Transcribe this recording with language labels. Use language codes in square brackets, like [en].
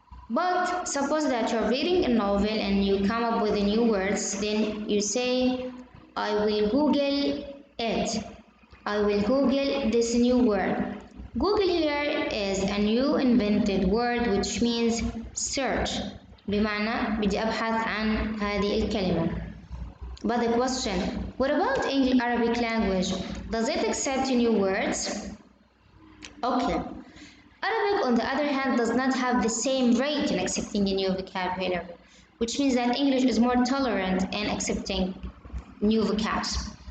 [en] But suppose that you're reading a novel and you come up with new words, then you say, I will Google it. I will Google this new word. Google here is a new invented word which means search. [ar] بمعنى بدي أبحث عن هذه الكلمة. [en] But the question, what about English Arabic language? Does it accept new words? Okay. Arabic, on the other hand, does not have the same rate in accepting a new vocabulary, which means that English is more tolerant in accepting new vocabs.